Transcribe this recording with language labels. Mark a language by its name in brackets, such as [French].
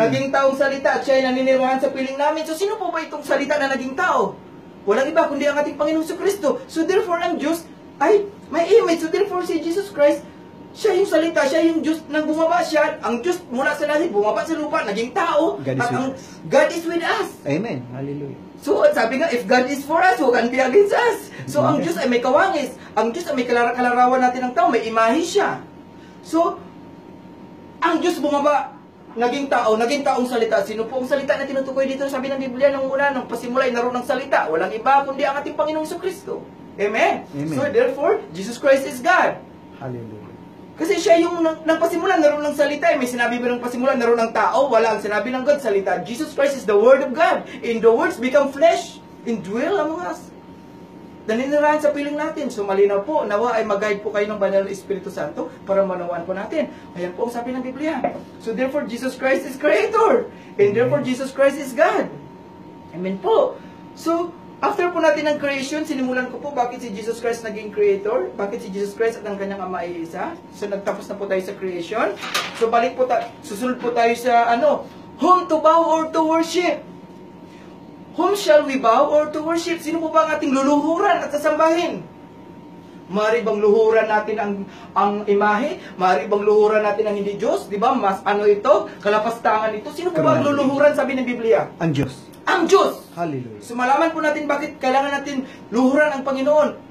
[Filipino] Naging taong salita at siya ay naninirahan sa piling namin. So sino po ba itong salita na naging tao? Walang iba kundi ang ating Panginoon sa Kristo. [English] So therefore [Filipino] ang Diyos ay may image. [English] So therefore [Filipino] si Jesus Christ, siya yung salita, siya yung Diyos nang bumaba siya. Ang Diyos mula sa langit, bumaba sa lupa, naging tao. [English] God is [Filipino] At [English] with [Filipino] ang [English] us. God is with us. Amen. Hallelujah. So, [Filipino] sabi nga, [English] if God is for us, who can be against us? [Filipino] So, ang Diyos ay may kawangis. Ang Diyos ay may kalarawan natin ng tao. May imahe siya. So, ang Diyos bumaba, naging tao, naging taong salita. Sino po ang salita na tinutukoy dito? Sabi ng Biblia, nung una, nung pasimula, ay naroon ng salita. Walang iba, kundi ang ating Panginoong Kristo. Amen? Amen. [English] So, therefore, Jesus Christ is God. Hallelujah. [Filipino] Kasi siya yung nang pasimula, naroon ng salita. May sinabi ba ng pasimula, naroon ng tao? Wala. Ang sinabi ng God, salita. [English] Jesus Christ is the Word of God. In the words become flesh, indwell among us. [Filipino] Naninirahan sa piling natin. So malinaw po, nawa ay mag-guide po kayo ng Banal na Espiritu Santo para manawaan po natin. Ayan po ang sabi ng Biblia. [English] So therefore, Jesus Christ is Creator. And therefore, Jesus Christ is God. [Filipino] Amen po. So, after po natin ng creation, sinimulan ko po bakit si Jesus Christ naging creator, bakit si Jesus Christ at ang kanyang ama ay isa. So nagtapos na po tayo sa creation. So balik po tayo, susunod po tayo sa [English] whom to bow or to worship. Whom shall we bow or to worship? [Filipino] Sino po ba ang ating luluhuran at sasambahin? Maaari bang luhuran natin ang imahe? Maaari bang luhuran natin ang hindi Diyos? Di ba? Mas ito? Kalapastangan ito. Sino po ba ang luluhuran, sabi ng Biblia? Ang Diyos. Ang Diyos! Hallelujah. So malaman po natin bakit kailangan natin luhuran ang Panginoon.